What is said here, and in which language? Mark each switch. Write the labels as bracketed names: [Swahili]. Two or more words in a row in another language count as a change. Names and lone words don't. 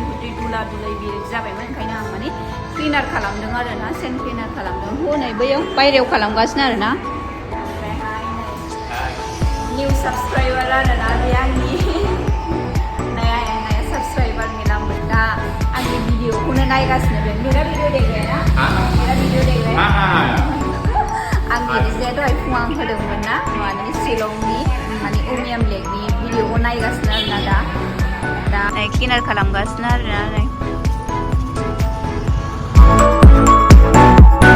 [Bodo] हुद्रि दुला दुलै बिदि जाबायमोन ओंखायनो आं माने क्लिनार खालामदों आरोना सेन क्लिनार खालामदों हनै बैयाव बायहेरायाव खालामगासिनो आरोना ओमफ्रायहाय [English] new subscriber [Bodo] आरोना बे आंनि [Hindi] नया साबसक्राइबार मिला [Bodo] दा आंनि भिडिअखौनो नायगासिनो बे [Hindi] मेरा भिडिअ देख रहे हैं ना मेरा भिडिअ देख रहे हैं [Bodo] आं बिदिजे दहाय फुङाव आं होदोंमोन ना माने शिलंनि माने उमियाम लेकनि भिडिअखौ नायगासिनो आरोना दा क्लिनार खालामगासिनो आरोना